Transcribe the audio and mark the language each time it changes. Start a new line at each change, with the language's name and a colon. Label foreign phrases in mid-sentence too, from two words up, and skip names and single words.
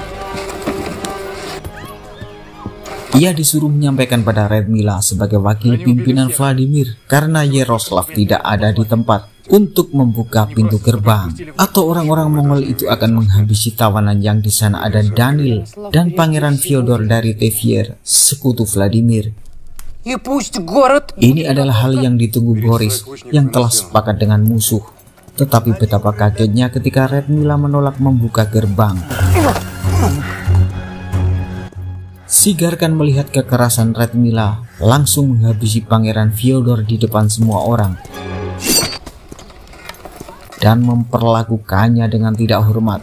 Indonesian: Ia disuruh menyampaikan pada Redmila sebagai wakil pimpinan Vladimir karena Yaroslav tidak ada di tempat untuk membuka pintu gerbang, atau orang-orang Mongol itu akan menghabisi tawanan yang di sana ada Danil dan Pangeran Fyodor dari Tver, sekutu Vladimir.
Russian: И пусть город...
Indonesian: Ini adalah hal yang ditunggu Boris yang telah sepakat dengan musuh. Tetapi betapa kagetnya ketika Radmila menolak membuka gerbang. Sigarkan melihat kekerasan Radmila langsung menghabisi Pangeran Fyodor di depan semua orang dan memperlakukannya dengan tidak hormat.